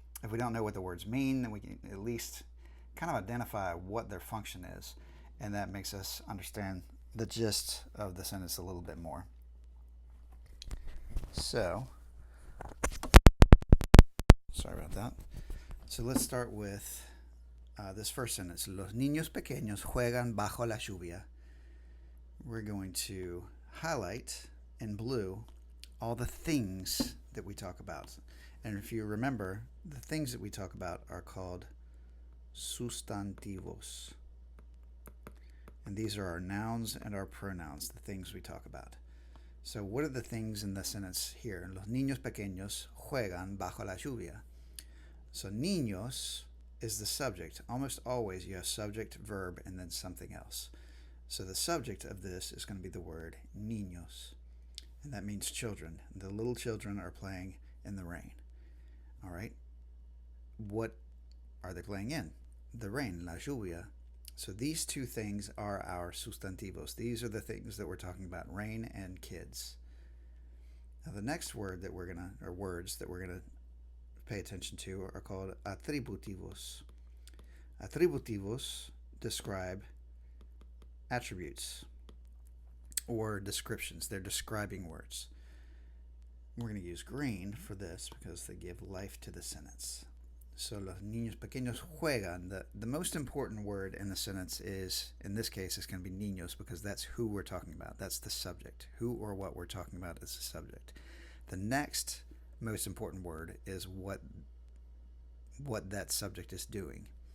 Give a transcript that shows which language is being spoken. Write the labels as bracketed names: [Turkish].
[English] If we don't know what the words mean, then we can at least kind of identify what their function is, and that makes us understand the gist of the sentence a little bit more. So, sorry about that. So let's start with this first sentence. [Spanish] Los niños pequeños juegan bajo la lluvia. [English] We're going to highlight in blue all the things that we talk about. And if you remember, the things that we talk about are called sustantivos. And these are our nouns and our pronouns, the things we talk about. So what are the things in the sentence here? [Spanish] Los niños pequeños juegan bajo la lluvia. [English] So niños is the subject. Almost always you have subject, verb, and then something else. So the subject of this is going to be the word niños. And that means children. The little children are playing in the rain. All right? What are they playing in? The rain, la lluvia. So these two things are our sustantivos. These are the things that we're talking about, rain and kids. Now the next word that words that we're going to pay attention to are called atributivos. Atributivos describe attributes or descriptions. They're describing words. We're going to use green for this because they give life to the sentence. [Spanish] So los niños pequeños juegan. [English] The most important word in the sentence is, in this case, it's going to be niños because that's who we're talking about. That's the subject. Who or what we're talking about is the subject. The next most important word is what that subject is doing.